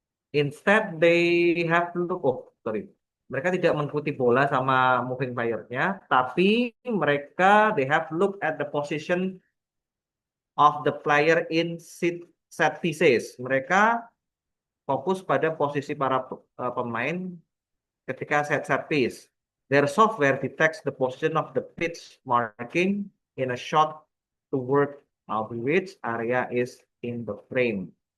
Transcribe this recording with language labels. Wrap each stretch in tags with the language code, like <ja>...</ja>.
<en>Instead, they have look,</en> <id>mereka tidak mengikuti bola sama moving player-nya, tapi mereka</id> <en>they have look at the position of the player in set pieces.</en> <id>Mereka fokus pada posisi para pemain ketika set piece.</id> <en>Their software detects the position of the pitch marking in a shot to work of which area is in the frame.</en>